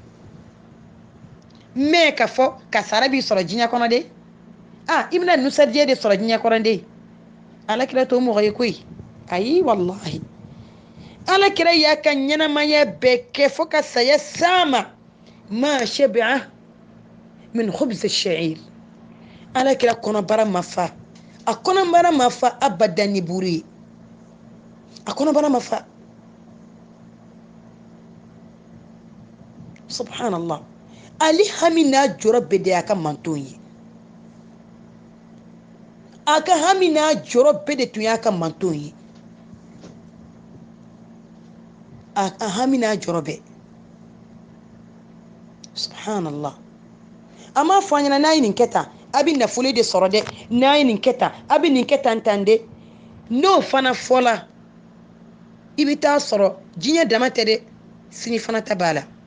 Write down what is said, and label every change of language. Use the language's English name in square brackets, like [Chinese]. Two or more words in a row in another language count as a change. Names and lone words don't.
[Bambara] mɛ ka fɔ kasara b'i sɔrɔ diɲɛ kɔnɔ de i bɛna nusajɛ de sɔrɔ diɲɛ kɔnɔ de ala kira t'o mɔgɔ ye koyi ayi wallahi ala kira y'a ka ɲɛnamaya bɛɛ kɛ fo ka saya s'a ma [Arabic] ما شبع من خبز الشعير [Bambara] ala kira kɔnɔbara ma fa a kɔnɔbara ma fa abadan ni buru ye a kɔnɔbara ma fa subhanallah ali hami n'a jɔrɔ bɛɛ de y'a ka manton ye a ka hami n'a jɔrɔ bɛɛ de tun y'a ka manton ye a hami n'a jɔrɔ bɛɛ subhanallah a m'a fɔ an ɲɛna n'a ye nin kɛ tan a bɛ nafolo de sɔrɔ dɛ n'a ye nin kɛ tan a bɛ nin kɛ tan tan dɛ n'o fana fɔla i bɛ taa sɔrɔ diɲɛ dama tɛ dɛ sini fana ta b'a la